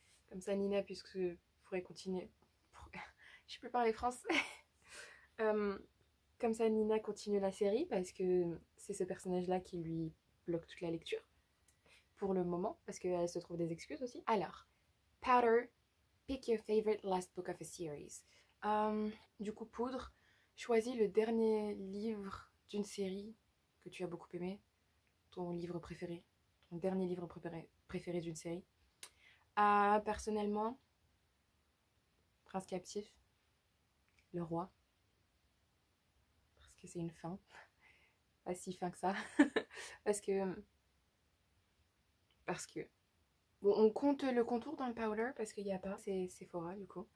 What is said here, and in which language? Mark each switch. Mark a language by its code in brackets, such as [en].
[fr] Comme ça, Nina, puisque pourrait continuer. Je peux parler français. Comme ça, Nina continue la série parce que c'est ce personnage-là qui lui bloque toute la lecture. Pour le moment, parce qu'elle se trouve des excuses aussi. [en] Alors, Powder, pick your favorite last book of a series. [fr] Du coup, Poudre, choisis le dernier livre d'une série que tu as beaucoup aimé, ton livre préféré, ton dernier livre préféré d'une série. Personnellement, Prince captif, le roi, parce que c'est une fin, pas si fin que ça, parce que bon, on compte le contour dans le powder parce qu'il n'y a pas, c'est Sephora du coup.